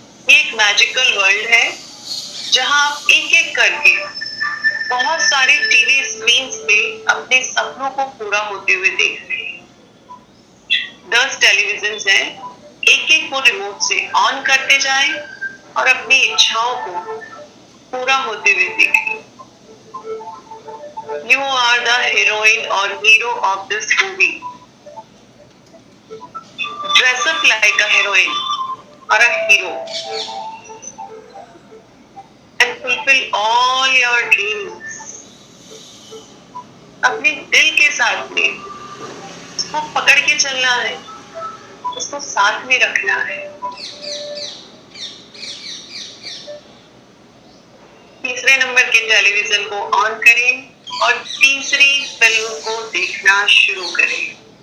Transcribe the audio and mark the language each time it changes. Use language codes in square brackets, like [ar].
[hi] ये एक magical world है जहां आप एक एक करके बहुत सारे टीवी स्क्रीन पे अपने सपनों को पूरा होते हुए देख रहे हैं। 10 टेलीविजन हैं, एक एक को रिमोट से ऑन करते जाएं और अपनी इच्छाओं को पूरा होते हुए देखें। [en] You are the heroine or hero of this movie. Dress up like a heroine or a hero and fulfill all your dreams. [hi] अपने दिल के साथ में उसको पकड़ के चलना है, उसको साथ में रखना है। तीसरे नंबर के टेलीविजन को ऑन करें और तीसरी फिल्म को देखना शुरू करें।